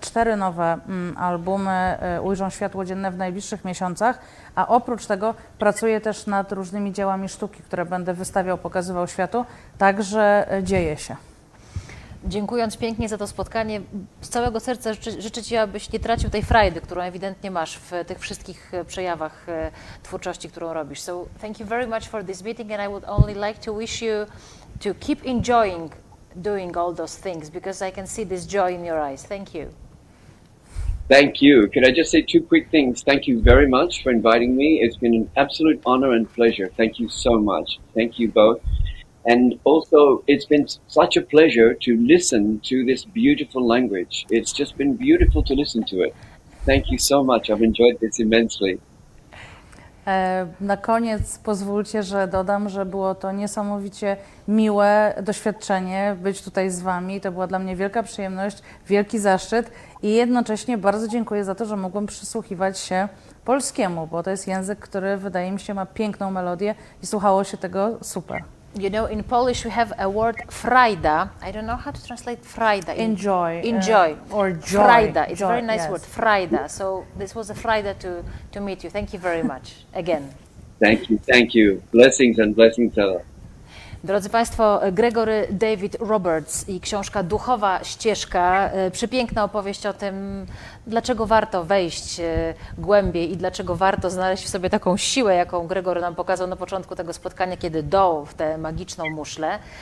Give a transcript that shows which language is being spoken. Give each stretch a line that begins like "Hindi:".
Polish: 4 nowe albumy ujrzą światło dzienne w najbliższych miesiącach, a oprócz tego pracuję też nad różnymi dziełami sztuki, które będę wystawiał, pokazywał światu, także dzieje się. Dziękując pięknie za to spotkanie, z całego serca życzę Ci, abyś nie tracił tej frajdy, którą ewidentnie masz w tych wszystkich przejawach twórczości, którą robisz.
English: So thank you very much for this meeting and I would only like to wish you to keep enjoying doing all those things because I can see this joy in your eyes. Thank you. Thank you. Could I just say 2 quick things? Thank you very much for inviting me. It's been an absolute honor and pleasure. Thank you so much. Thank you both. And also, it's been such a pleasure to listen to this beautiful language. It's just been beautiful to listen to it. Thank you so much. I've enjoyed this immensely.
Polish: Na koniec pozwólcie, że dodam, że było to niesamowicie miłe doświadczenie być tutaj z Wami. To była dla mnie wielka przyjemność, wielki zaszczyt i jednocześnie bardzo dziękuję za to, że mogłem przysłuchiwać się polskiemu, bo to jest język, który wydaje mi się ma piękną melodię i słuchało się tego super.
English: You know, in Polish we have a word frajda. I don't know how to translate frajda. Enjoy. Enjoy. Or joy. Frajda. It's a Joy, very nice yes. word, frajda. So this was a frajda to meet you. Thank you very much again. Thank you. Thank you. Blessings and blessings, Ella.
Polish: Drodzy Państwo, Gregory David Roberts i książka Duchowa ścieżka, przepiękna opowieść o tym, dlaczego warto wejść głębiej i dlaczego warto znaleźć w sobie taką siłę, jaką Gregory nam pokazał na początku tego spotkania, kiedy doł w tę magiczną muszlę.